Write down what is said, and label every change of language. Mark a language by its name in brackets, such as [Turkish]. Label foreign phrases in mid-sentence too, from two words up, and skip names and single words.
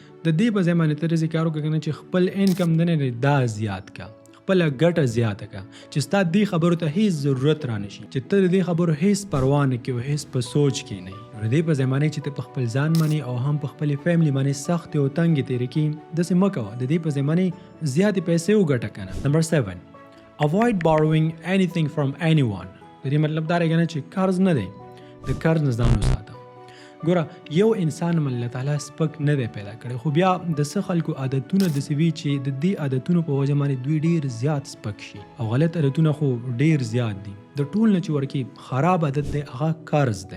[Pashto] د دې په ځای باندې ته داسې کار وکړه چې خپل انکم د نه دا زیات کړه، خپله ګټه زیاته کړه چې ستا دې خبرو ته هېڅ ضرورت را نه شي، چې ته د دې خبرو هېڅ پروا نه کوې او هېڅ په سوچ کې نه یې. د دې په ځای باندې چې ته په خپل ځان باندې او هم په خپلې فیملي باندې سختې او تنګې تېرې کړي، داسې مه کوه. د دې په ځای باندې زیاتې پیسې وګټه که نه. [English] نمبر 7 Avoid borrowing anything from anyone. [Pashto] د دې مطلب دا دی چې قرض نه دی، د قرض نه ځان وساته. ګوره یو انسان الله تعالی سپک نه دی پیدا کړی، خو بیا د څه خلکو عادتونه داسې وي چې د دې عادتونو په وجه باندې دوی ډېر زیات سپک شي، او غلط عادتونه خو ډېر زیات دي. د ټول نه چې ورکې خراب عادت دی هغه قرض دی.